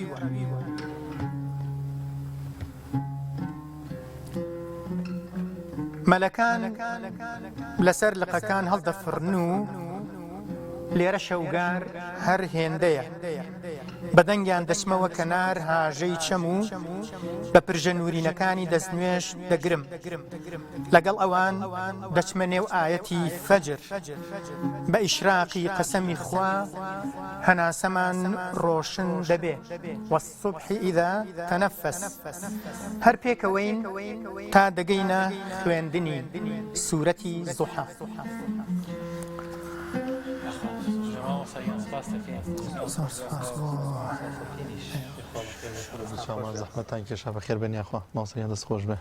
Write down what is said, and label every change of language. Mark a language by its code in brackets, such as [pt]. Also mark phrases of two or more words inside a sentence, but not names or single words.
[ckb] مەلەکان لەسەر لقەکان هەڵدەفڕن و لێرە شەوگار هەر هێندەیە بەدەنگیان دەچمەوە کەنار هاژەی چەم و بە پرژە نورینەکانی دەستنوێش دەگرم لەگەڵ ئەوان دەچمە نێو ئاەتی فەجر بە ئیشراقی قەسەمی خوا هەناسەمان ڕۆشن دەبێ [ar] والصبح إذا تنفس [ckb] هەر پێکەوەین تا دەگەینە خوێندنی سوورەتی زوحا زەحمەتان کێشا بەخێر بێن یاخوا ماوسەیان دەست خۆش بێ